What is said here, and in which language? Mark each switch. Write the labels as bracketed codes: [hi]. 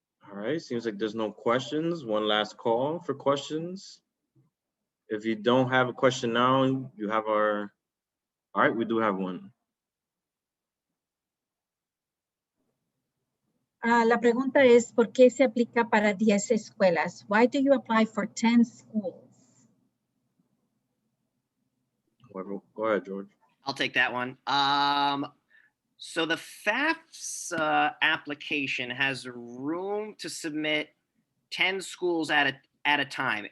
[en] All right, seems like there's no questions. One last call for questions. If you don't have a question now, you have our, all right, we do have one. [es] La pregunta es, ¿por qué se aplica para 10 escuelas? [en] Why do you apply for 10 schools? Go ahead, George. I'll take that one. So the FAFSA application has room to submit 10 schools at a time.